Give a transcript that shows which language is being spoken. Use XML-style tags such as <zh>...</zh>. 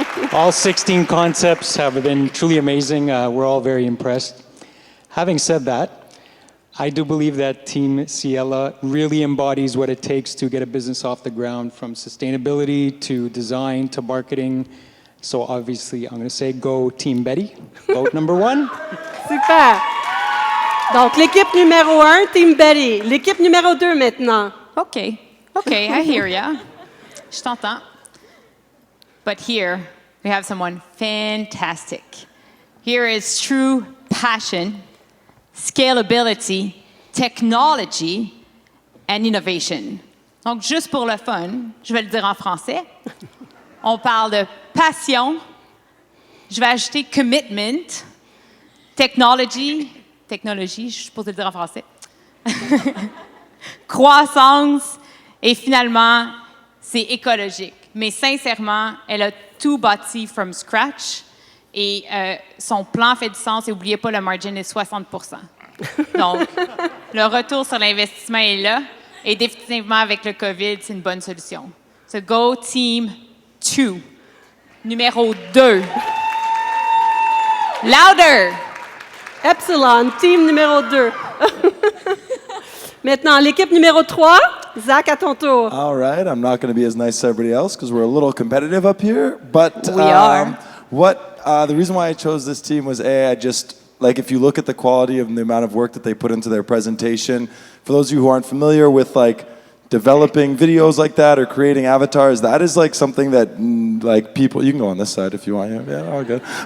<en>All 16 concepts have been truly amazing. We're all very impressed. Having said that, I do believe that Team Ciela really embodies what it takes to get a business off the ground, from sustainability to design to marketing. So obviously, I'm going to say go Team Betty. Vote number 1.</en> <fr>Super. Donc, l'équipe numéro 1, Team Betty. L'équipe numéro 2 maintenant.</fr> <en>Okay, I hear ya.</en> <fr>Je t'entends.</fr> <en>But here, we have someone fantastic. Here is true passion, scalability, technology, and innovation.</en> <fr>Donc, juste pour le fun, je vais le dire en français. On parle de passion. Je vais ajouter</fr> <en>commitment, technology,</en> <fr>je suis supposée le dire en français. Croissance, et finalement, c'est écologique. Mais sincèrement, elle a tout bâti</fr> <en>from scratch</en> <fr>et son plan fait du sens et n'oubliez pas, le margin est 60%. Donc, le retour sur l'investissement est là et définitivement avec le COVID, c'est une bonne solution.</fr> <en>So go Team 2.</en> <fr>Numéro 2.</fr> <en>Louder!</en> <fr>Epsilon, team numéro 2. Maintenant, l'équipe numéro 3, Zach, à ton tour.</fr> <en>All right, I'm not going to be as nice as everybody else because we're a little competitive up here. But We are. the reason why I chose this team was I just like if you look at the quality and the amount of work that they put into their presentation. For those of you who aren't familiar with like developing videos like that or creating avatars, that is like something that like people, you can go on this side if you want. Yeah, all good.</en>